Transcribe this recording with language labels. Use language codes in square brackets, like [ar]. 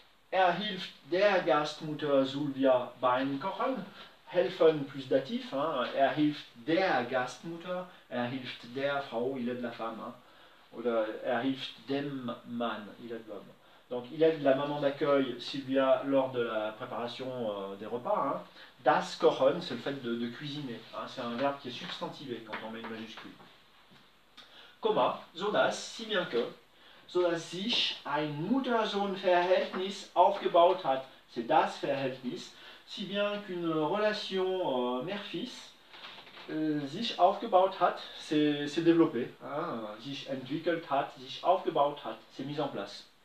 [de] Hilft der Gastmutter Sylvia beim Kochen. [fr] Helfen plus datif, hein. [de] Hilft der Gastmutter, hilft der Frau, [fr] il aide la femme, hein. [de] Oder hilft dem Mann, [fr] il aide l'homme. Donc il aide la maman d'accueil Sylvia lors de la préparation des repas. Hein. Das Kochen, c'est le fait de cuisiner. Hein. C'est un verbe qui est substantivé quand on met une majuscule. [de] Komma, so dass, [fr] si bien que, [de] so dass sich ein Mutter-Sohn-Verhältnis aufgebaut hat. [fr] C'est das Verhältnis, si bien qu'une relation mère-fils [de] sich aufgebaut hat, [fr] c'est développé. Hein. [de] Sich entwickelt hat, sich aufgebaut hat, [fr] c'est mis en place.